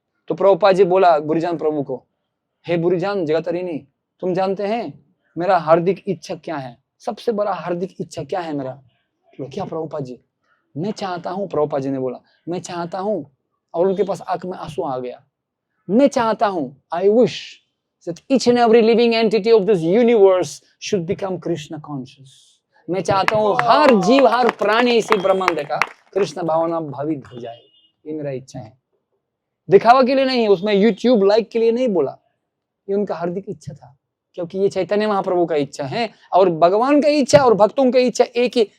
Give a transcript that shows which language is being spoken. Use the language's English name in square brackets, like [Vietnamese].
[Hindi] तो प्रभुपाद जी बोला बुरिजान प्रभु को, हे बुरिजान जगतरिनी तुम जानते हैं मेरा हार्दिक इच्छा क्या है? सबसे बड़ा हार्दिक इच्छा क्या है मेरा? तो क्या प्रभुपाद जी? मैं चाहता हूं, प्रभुपाद जी ने बोला मैं चाहता हूं, और उनके पास आंख में आंसू आ गया। मैं चाहता हूं, [English] I wish that each and every living entity of this universe should become Krishna conscious. [Hindi] मैं चाहता हूं हर जीव, हर प्राणी इसी ब्रह्मांड का कृष्ण भावना भावित हो जाए। ये मेरा इच्छा है, दिखावा के लिए नहीं, उसमें यूट्यूब लाइक के लिए नहीं बोला, ये उनका हार्दिक इच्छा था। क्योंकि ये चैतन्य महाप्रभु का इच्छा है, और भगवान का इच्छा और भक्तों का इच्छा एक ही।